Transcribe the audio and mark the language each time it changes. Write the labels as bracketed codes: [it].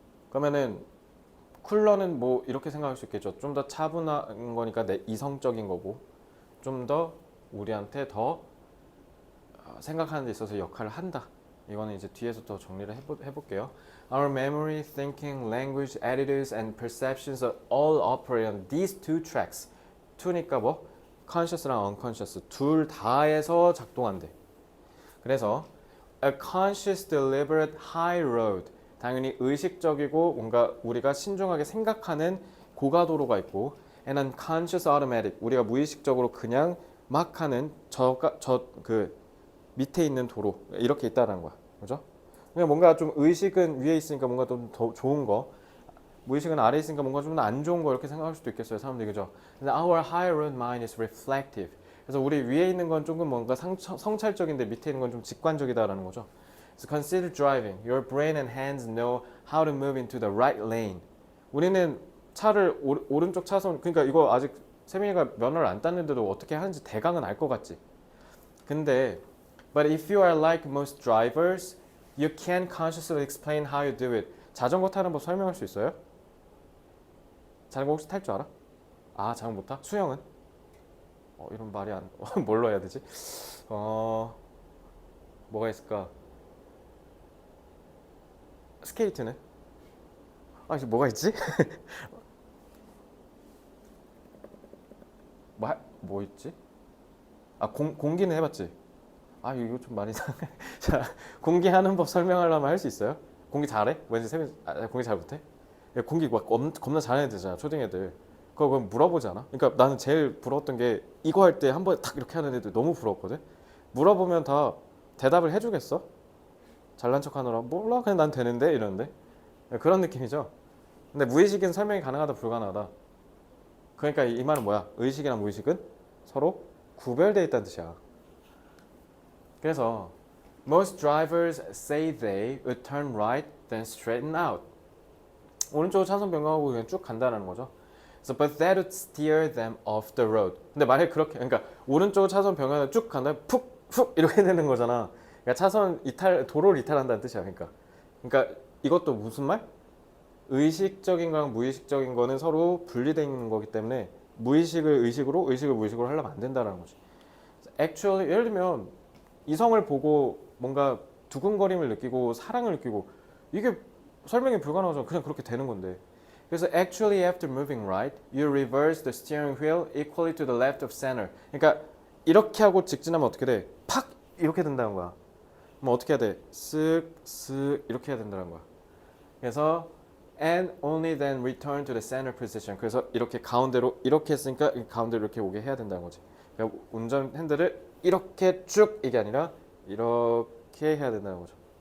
[ko] 그러면은 쿨러는 뭐 이렇게 생각할 수 있겠죠. 좀 더 차분한 거니까 이성적인 거고, 좀 더 우리한테 더 생각하는 데 있어서 역할을 한다. 이거는 이제 뒤에서 더 정리를 해볼게요. [en] Our memory, thinking, language, attitudes, and perceptions are all operate on these two tracks. [ko] two니까 뭐? conscious랑 unconscious 둘 다에서 작동한대. [en] 그래서 a conscious, deliberate high road. [ko] 당연히 의식적이고 뭔가 우리가 신중하게 생각하는 고가도로가 있고, [en] and unconscious automatic. [ko] 우리가 무의식적으로 그냥 막 하는 그 밑에 있는 도로, 이렇게 있다는 거야. 그죠? 그냥 뭔가 좀 의식은 위에 있으니까 뭔가 좀 더 좋은 거, 무의식은 아래에 있으니까 뭔가 좀 안 좋은 거, 이렇게 생각할 수도 있겠어요, 사람들이. 그죠? [en] 근데 our higher mind is reflective. [ko] 그래서 우리 위에 있는 건 조금 뭔가 성찰적인데 밑에 있는 건 좀 직관적이다라는 거죠. [en] So consider driving. Your brain and hands know how to move into the right lane. [ko] 우리는 차를 오른쪽 차선, 그러니까 이거 아직 세민이가 면허를 안 땄는데도 어떻게 하는지 대강은 알 것 같지. [en] 근데 But if you are like most drivers, you can't consciously explain how you do it. [ko] 자전거 타는 법 설명할 수 있어요? 자전거 혹시 탈 줄 알아? 아, 자전거 못 타? 수영은? 이런 말이 안 뭘로 해야 되지? 뭐가 있을까? 스케이트는? 아, 이제 뭐가 있지? 뭐 있지? 아, 공기는 해봤지? 아, 이거 좀 많이 자, 공기 하는 법 설명하려면 할 수 있어요? 공기 잘해? 왠지 공기 잘 못해? 야, 공기 막 겁나 잘하는 애들잖아, 초딩 애들. 그거 물어보지 않아? 그러니까 나는 제일 부러웠던 게 이거 할 때 한 번에 탁 이렇게 하는 애들 너무 부러웠거든? 물어보면 다 대답을 해주겠어? 잘난 척 하느라 몰라, 그냥 난 되는데 이러는데. 그런 느낌이죠. 근데 무의식은 설명이 가능하다 불가능하다. 그러니까 이 말은 뭐야? 의식이랑 무의식은 서로 구별되어 있다는 뜻이야. [en] 그래서 most drivers say they would turn right then straighten out. [ko] 오른쪽으로 차선 변경하고 그냥 쭉 간다는 거죠. [en] So, but that would steer them off the road. [ko] 근데 만약에 그렇게, 그러니까 오른쪽으로 차선 변경을 쭉 간다, 푹 이렇게 되는 거잖아. 그러니까 차선 이탈, 도로를 이탈한다는 뜻이야. 그러니까 이것도 무슨 말? 의식적인 거랑 무의식적인 거는 서로 분리되어 있는 거기 때문에 무의식을 의식으로, 의식을 무의식으로 하려면 안 된다는 거지. Actually, 예를 들면 이성을 보고 뭔가 두근거림을 느끼고 사랑을 느끼고 이게 설명이 불가능하잖아. 그냥 그렇게 되는 건데. [en] 그래서 actually after moving right, you reverse the steering wheel equally to the left of center. [ko] 그러니까 이렇게 하고 직진하면 어떻게 돼? 팍 이렇게 된다는 거야. 그럼 어떻게 해야 돼? 쓱 이렇게 해야 된다는 거야. [en] 그래서 and only then return to the center position. [ko] 그래서 이렇게 가운데로 이렇게 했으니까 가운데로 이렇게 오게 해야 된다는 거지. 그러니까 운전 핸들을 이렇게 쭉 이게 아니라 이렇게 해야 된다는 거죠.